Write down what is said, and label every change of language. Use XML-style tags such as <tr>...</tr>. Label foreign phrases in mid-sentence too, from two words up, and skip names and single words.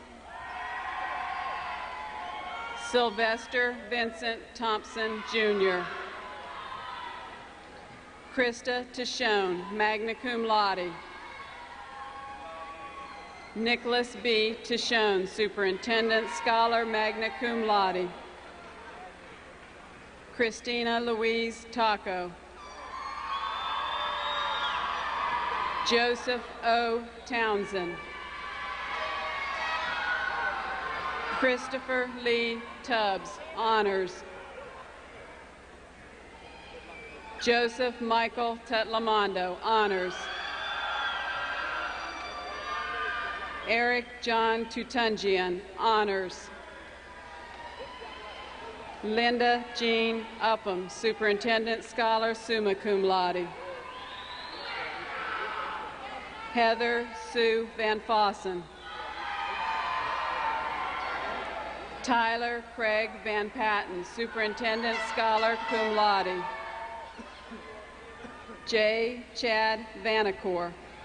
<en>Sylvester Vincent Thompson, Jr. Krista Tishone,</en> <la>magna cum laude.</la> <en>Nicholas B. Tishone, superintendent, scholar,</en> <la>magna cum laude.</la> <en>Christina Louise Taco. Joseph O. Townsend. Christopher Lee Tubbs, honors. Joseph Michael Tetlamondo, honors. Eric John Tutungian, honors. Linda Jean Upham, superintendent, scholar,</en> <la>summa cum laude.</la> <en>Heather Sue Van Fossen. Tyler Craig Van Patten, superintendent, scholar,</en> <la>cum laude.</la> <en>J. Chad Vanacore.</en>